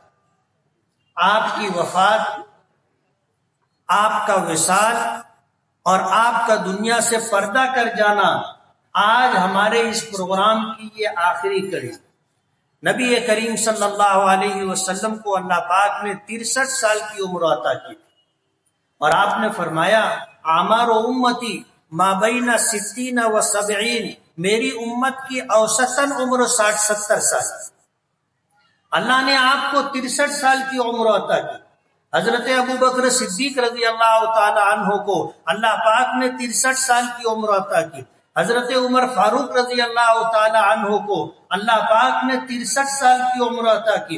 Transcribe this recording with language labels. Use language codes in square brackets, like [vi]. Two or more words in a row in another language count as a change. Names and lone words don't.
[ur] آپ کی وفات، آپ کا وصال اور آپ کا دنیا سے پردہ کر جانا آج ہمارے اس پروگرام کی یہ آخری کڑی۔ نبی کریم [ar] صلی اللہ علیہ وسلم [ur] کو اللہ پاک نے 63 سال کی عمر عطا کی اور آپ نے فرمایا [ar] اعمار امتی ما بین 60 و 70، [ur] میری امت کی اوسطاً عمر 60-70 سال۔ اللہ نے آپ کو 63 سال کی عمر عطا کی۔ حضرت ابو بکر صدیق [ar] رضی اللہ تعالی عنہ [ur] کو اللہ پاک نے 63 سال کی عمر عطا کی۔ حضرت عمر فاروق [ar] رضی اللہ تعالی عنہ [ur] کو اللہ پاک نے 63 سال کی عمر عطا کی۔